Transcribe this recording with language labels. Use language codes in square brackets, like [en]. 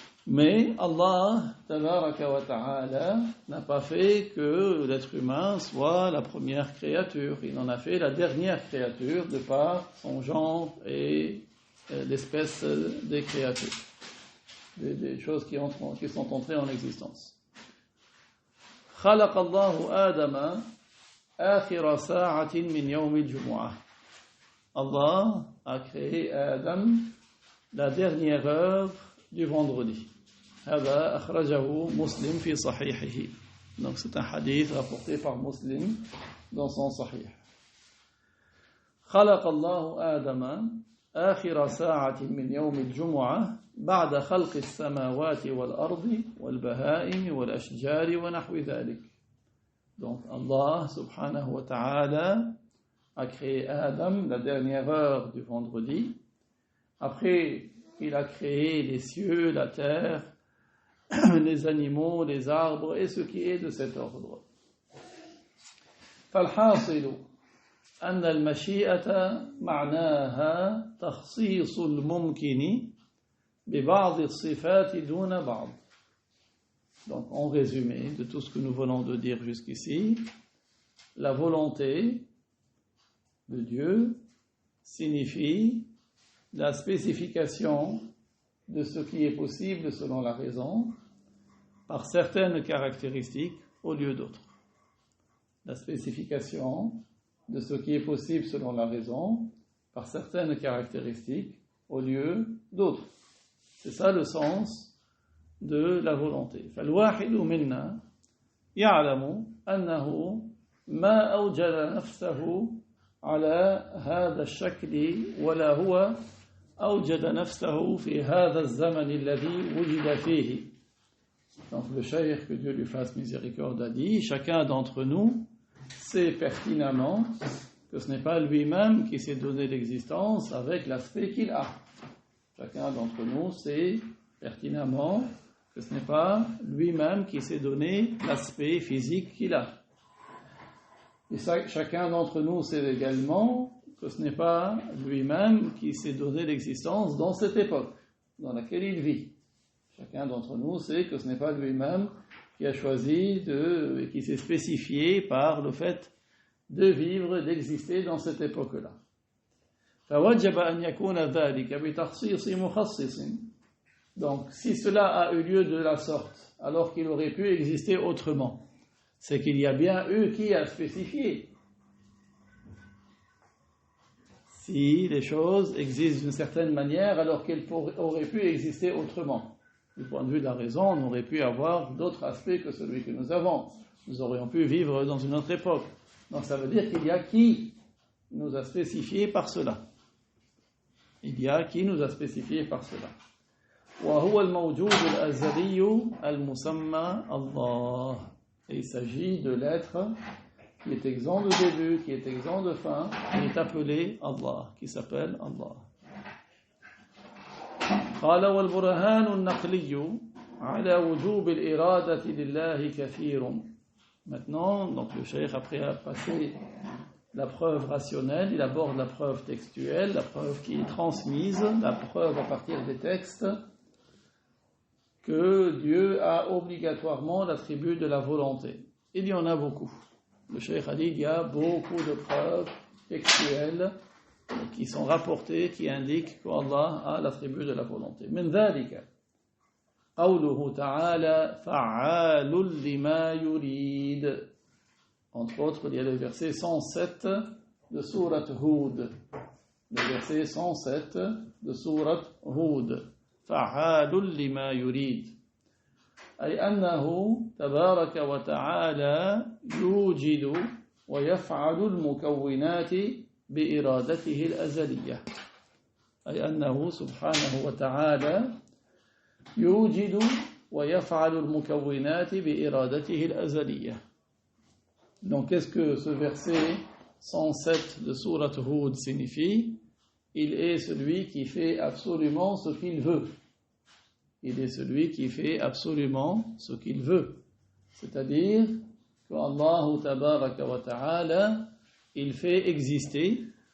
[fr] Mais Allah, [ar] tabaraka wa ta'ala, [fr] n'a pas fait que l'être humain soit la première créature. Il en a fait la dernière créature de par son genre et l'espèce des créatures, des choses qui sont entrées en existence. [ar] خلق الله آدم آخر ساعة من يوم الجمعة. [fr] Allah a créé Adam la dernière heure du vendredi. [ar] هذا أخرجه مسلم في صحيحه. [fr] Donc c'est un hadith rapporté par Muslim dans son sahih. [ar] خلق الله آدم آخر ساعة من يوم الجمعة بعد خلق السماوات والأرض والبهائم والأشجار ونحو ذلك. [fr] Donc Allah [ar] subhanahu wa ta'ala [fr] a créé Adam la dernière heure du vendredi. Après, il a créé les cieux, la terre, les animaux, les arbres et ce qui est de cet ordre. [ar] فالحاصل أن المشيئة معناها تخصيص الممكن ببعض الصفات دون بعض. [fr] Donc, en résumé de tout ce que nous venons de dire jusqu'ici, la volonté de Dieu signifie la spécification de ce qui est possible selon la raison par certaines caractéristiques au lieu d'autres. La spécification de ce qui est possible selon la raison par certaines caractéristiques au lieu d'autres. C'est ça le sens de la volonté. [ar] فالواحد منا يعلم أنه ما أوجد نفسه على هذا الشكل ولا هو أوجد نفسه في هذا الزمن الذي وجد فيه. [fr] Donc le cheikh, que Dieu lui fasse miséricorde, a dit, chacun d'entre nous sait pertinemment que ce n'est pas lui-même qui s'est donné l'existence avec l'aspect qu'il a. Chacun d'entre nous sait pertinemment que ce n'est pas lui-même qui s'est donné l'aspect physique qu'il a. Et chacun d'entre nous sait également que ce n'est pas lui-même qui s'est donné l'existence dans cette époque dans laquelle il vit. Chacun d'entre nous sait que ce n'est pas lui-même qui a choisi et qui s'est spécifié par le fait de vivre, d'exister dans cette époque-là. [ar] فوجب أن يكون ذلك بتخصيص مخصص. [fr] Donc, si cela a eu lieu de la sorte, alors qu'il aurait pu exister autrement, c'est qu'il y a bien eu qui a spécifié. Si les choses existent d'une certaine manière, alors qu'elles auraient pu exister autrement. Du point de vue de la raison, on aurait pu avoir d'autres aspects que celui que nous avons. Nous aurions pu vivre dans une autre époque. Donc ça veut dire qu'il y a qui nous a spécifié par cela. Il y a qui nous a spécifié par cela. [ar] وهو الموجود الأزلي المسمى الله. [fr] Et il s'agit de l'être qui est exempt de début, qui est exempt de fin, qui est appelé Allah, qui s'appelle Allah. [ar] قال والبرهان النقلي على وجوب الإرادة لله كثير. [fr] Maintenant, donc le cheikh, après a passé la preuve rationnelle, il aborde la preuve textuelle, la preuve qui est transmise, la preuve à partir des textes, que Dieu a obligatoirement l'attribut de la volonté. Il y en a beaucoup. Le cheikh a dit il y a beaucoup de preuves textuelles qui sont rapportées, qui indiquent qu'Allah a l'attribut de la volonté. [ar] من ذلك قوله تعالى فعال لما يريد. [fr] Entre autres, il y a le verset 107 de sourate Hud. Le verset 107 de sourate Hud. [ar] فعال لما يريد. أي أنه تبارك وتعالى يوجد ويفعل المكونات بإرادته الأزلية. أي أنه سبحانه وتعالى يوجد ويفعل المكونات بإرادته الأزلية. [fr] Donc qu'est-ce que ce verset 107 de sourate Hud signifie? Il est celui qui fait absolument ce qu'il veut. Il est celui qui fait absolument ce qu'il veut. C'est-à-dire qu'Allah [ar] tabaraka wa ta'ala, [fr] il fait exister.